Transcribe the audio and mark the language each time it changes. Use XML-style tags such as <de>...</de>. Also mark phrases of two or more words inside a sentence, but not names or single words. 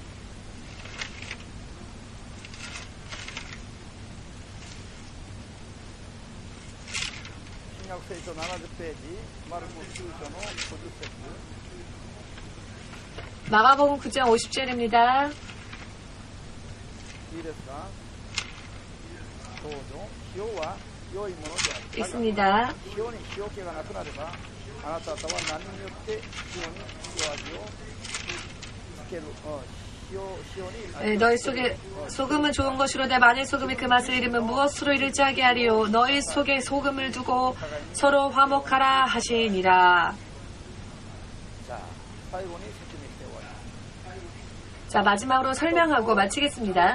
<ko>신약聖書 70페이지 마르코 9장 50절. 마가복음 9장 50절입니다.</ko> <ja>いいですか? どうぞ。塩は良いものである。</ja> <ko>있습니다.</ko> <ja>塩に塩気がなくなれば、あなた方は何によって塩に塩味をつける。</ja> <ko>너희 속에 소금은 좋은 것이로되 만일 소금이 그 맛을 잃으면 무엇으로 이를 짜게 하리요. 너희 속에 소금을 두고 서로 화목하라 하시니라. 자, 마지막으로 설명하고 마치겠습니다.</ko>